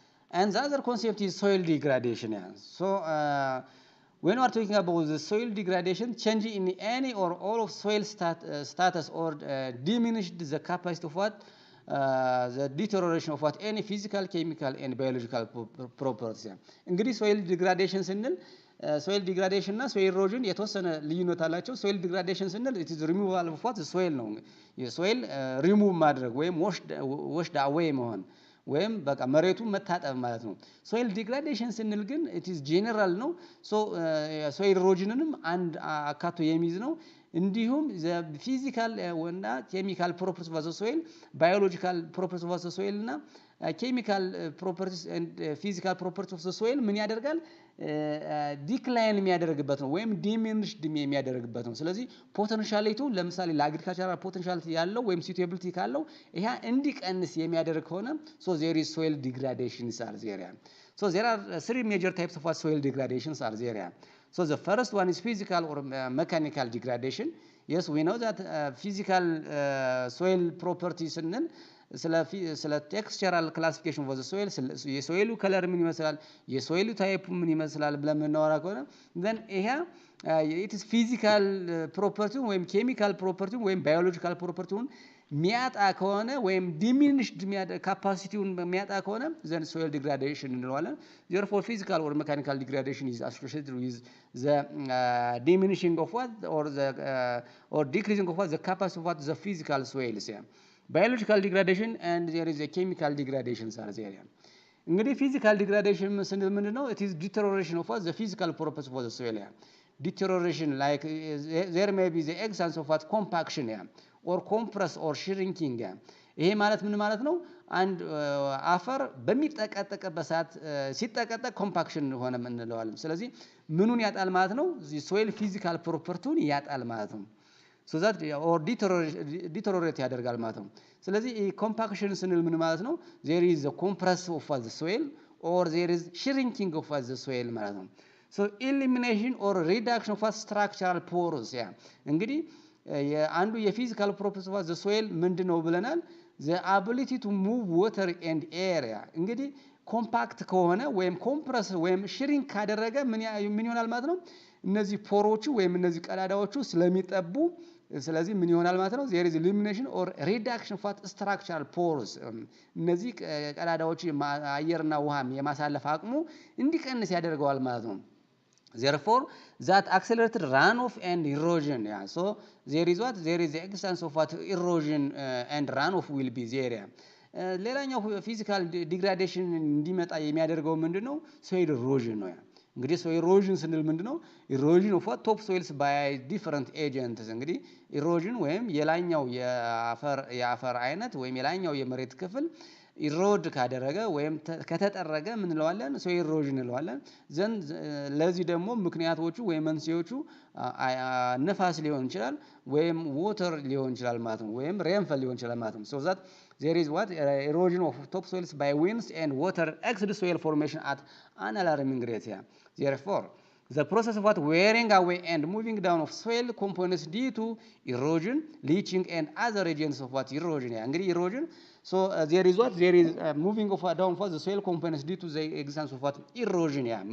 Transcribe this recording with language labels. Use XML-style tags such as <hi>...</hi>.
<en>And the other concept is soil degradation yeah. So when we are talking about the soil degradation, change in any or all of soil status or diminished the capacity of what the deterioration of what any physical, chemical and biological properties.</en> <am>እንግዲህ soil degradation ስንል soil degradation እና soil erosion የተወሰነ ልዩነት አላቸው። soil degradation ስንል</am> <en>it is removal of what the soil</en> <am>ነው። የsoil remove ማድረግ ወይም washed away መሆን ወይም በቃ መሬቱን መታጠብ ማለት ነው። ሶይል ዲግራዴሽን ስንል ግን</am> <en>it is general</en> <am>ነው። ሶይል ኢሮዥንንም አንድ አካቶ የሚይዝ ነው። እንዲሁም ፊዚካል እና ኬሚካል ፕሮፐርቲስ ኦፍ ዘ ሶይል ባዮሎጂካል ፕሮፐርቲስ ኦፍ ዘ ሶይል እና ኬሚካል ፕሮፐርቲስ ኤንድ ፊዚካል ፕሮፐርቲስ ኦፍ ዘ ሶይል ምን ያደርጋል ዲክላይን የሚያደርግበት ነው ወይም ዲሚኒሽድ የሚያደርግበት ነው። ስለዚህ ፖቴንሻሊቲው ለምሳሌ ለአግሪካልቸራል ፖቴንሻሊቲ ያለው ወይም suitability ካለው ይሄ እንዲቀንስ የሚያደርግ ከሆነ</am> <en>so there is soil degradations are there. So there are three major types of soil degradations are there. So the first one is physical or mechanical degradation. Yes, we know that physical soil properties</en> <am>ስንል ስለ ቴክስቸራል ክላሲፊኬሽን ኦፍ ዘ ሶይል የሶይሉ ከለር ምን ይመስላል የሶይሉ ታይፕ ምን ይመስላል ብለን የምናወራ ከሆነ then ይሄ</am> <en>it is physical property</en> <am>ወይም ኬሚካል ፕሮፐርቲ ወይም ባዮሎጂካል ፕሮፐርቲውን ሚያጣ ከሆነ ወይም diminished ካፓሲቲውን ሚያጣ ከሆነ then soil degradation እንለዋለን</am> <en>therefore physical or mechanical degradation is associated with the diminishing of what or decreasing of what the capacity of what the physical soils yeah. Biological degradation and there is a chemical degradation are there. እንግዲህ physical degradation</en> <am>ስንል ምንድነው</am> <en>it is deterioration of what the physical properties of the soil yeah. Deterioration like there may be the existence of what compaction yeah, or compress or shrinking yeah.</en> <am>ይሄ ማለት ምን ማለት ነው አንድ አፈር በሚጠቀጠቅበት ሰዓት ሲጠቀጠቅ ኮምፓክሽን ሆነ እንለዋለን። ስለዚህ ምኑን ያጣል ማለት ነው soil physical propertyውን ያጣል ማለት ነው</am> <en>so that or deteriorate</en> <am>ያደርጋል ማለት ነው። ስለዚህ compaction ስንል ምን ማለት ነው</am> <en>there is a compress of the soil</en> <am>or there is shrinking of the soil ማለት ነው።</am> <en>so elimination or reduction of structural pores yeah.</en> <am>እንግዲህ አንዱ የፊዚካል ፕሮፐርቲስ</am> <en>of the soil ምንድነው ብለናል the ability to move water and air yeah.</en> <am>እንግዲህ ኮምፓክት ከሆነ ወይም ኮምፕረስ ወይም ሽሪንክ ካደረገ ምን ይሆናል ማለት ነው እነዚህ ፖሮቹ ወይም እነዚህ ቀዳዳዎቹ ስለሚጠቡ ስለዚህ ምን ይሆናል ማለት ነው</am> <en>there is elimination or reduction of structural pores</en> <am>እነዚህ ቀዳዳዎቹ አየርና ውሃም የማሳለፍ አቅሙ እንዲቀንስ ያደርገዋል ማለት ነው።</am> <en>therefore that accelerated runoff and erosion yeah. So there is the existence of what erosion and runoff will be there yeah.</en> <am>ሌላኛው ፊዚካል ዲግራዴሽን እንዲመጣ የሚያደርገው ምንድነው soil erosion ነው ያ እንግዲህ soil erosion ስንል ምንድነው</am> <en>erosion of top soils by different agents</en> <am>እንግዲህ erosion ወይም የላኛው የአፈር አይነት ወይም የላኛው የመሬት ክፍል ኢሮድ ካደረገ ወይም ከተጠረገ ምን እንለዋለን? ሶይል ኢሮዥን እንለዋለን። ዘን ለዚህ ደግሞ ምክንያቶቹ ወይም መንስኤዎቹ ነፋስ ሊሆን ይችላል ወይም ዋተር ሊሆን ይችላል ማለት ነው፣ ወይም ሬንፈል ሊሆን ይችላል ማለት ነው።</am> <en>so that there is what erosion of topsoils by winds and water exceeds soil formation at an alarming rate here. Therefore the process of what wearing away and moving down of soil components due to erosion, leaching and other agents of what erosion. እንግዲህ erosion, so there is what there is moving of down for the soil components due to the existence of what erosion.</en>